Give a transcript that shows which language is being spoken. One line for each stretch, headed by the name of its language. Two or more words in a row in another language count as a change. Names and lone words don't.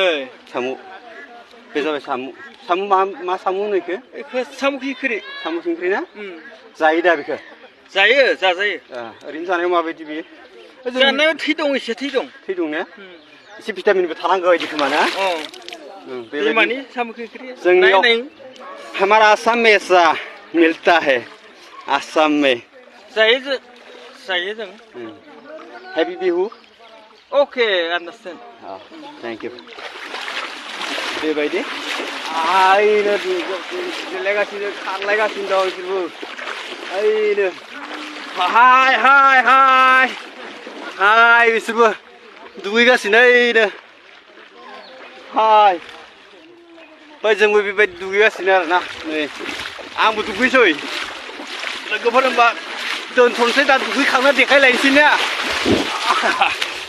Bodo: साम' बे जाबाय साम' मा साम' होनो बेखौ साम' खिंख्रि ना जायो दा बेखौ जाजायो ओरैनो जानायाव माबायदि बेयो जानायाव थै दं एसे थै दं ने एसे भिटामिनबो थानांगौ बायदि खोमा ना बेबायदि साम' खिंख्रि
Hindi: जोंनियाव हमारा आसाम में ऐसा मिलता है आसाम में
Bodo: जायो जों
English: happy Bihu okay understand thank you
Bodo: बेबायदि आइनो गेलेगासिनो खारलायगासिनो दं बिसोरबो ओइनो हाय बिसोरबो दुगैगासिनो ओइनो हाय जोंबो बेबायदि दुगैगासिनो आरोना नै आंबो दुगैसै लोगोफोर होनबा दोनथ'नोसै दा दुगैखांना देखायलायनोसै ने